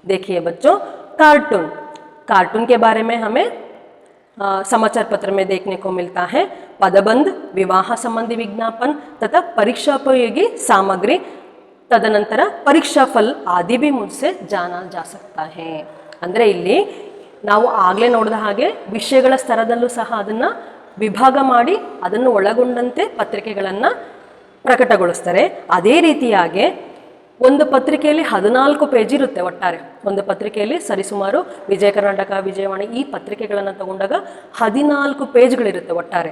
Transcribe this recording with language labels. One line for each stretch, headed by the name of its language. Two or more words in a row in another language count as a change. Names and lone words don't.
Hindi: देखिए बच्चों, कार्टून कार्टून के बारे में हमें समाचार पत्र में देखने को मिलता है। पदबंध, विवाह संबंधी विज्ञापन तथा परीक्षाोपयोगी सामग्री, तदनंतर परीक्षा फल आदि भी मुझसे जाना जा सकता है।
Kannada: ಅಂದರೆ ಇಲ್ಲಿ ನಾವು ಆಗಲೇ ನೋಡಿದ ಹಾಗೆ ವಿಷಯಗಳ ಸ್ತರದಲ್ಲೂ ಸಹ ಅದನ್ನು ವಿಭಾಗ ಮಾಡಿ ಅದನ್ನು ಒಳಗೊಂಡಂತೆ ಪತ್ರಿಕೆಗಳನ್ನು ಪ್ರಕಟಗೊಳಿಸ್ತಾರೆ. ಅದೇ ರೀತಿಯಾಗಿ ಒಂದು ಪತ್ರಿಕೆಯಲ್ಲಿ 14 ಪೇಜ್ ಇರುತ್ತೆ ಒಟ್ಟಾರೆ. ಒಂದು ಪತ್ರಿಕೆಯಲ್ಲಿ ಸರಿಸುಮಾರು ವಿಜಯ ಕರ್ನಾಟಕ, ವಿಜಯವಾಣಿ ಈ ಪತ್ರಿಕೆಗಳನ್ನು ತಗೊಂಡಾಗ 14 ಪೇಜ್ಗಳಿರುತ್ತೆ ಒಟ್ಟಾರೆ.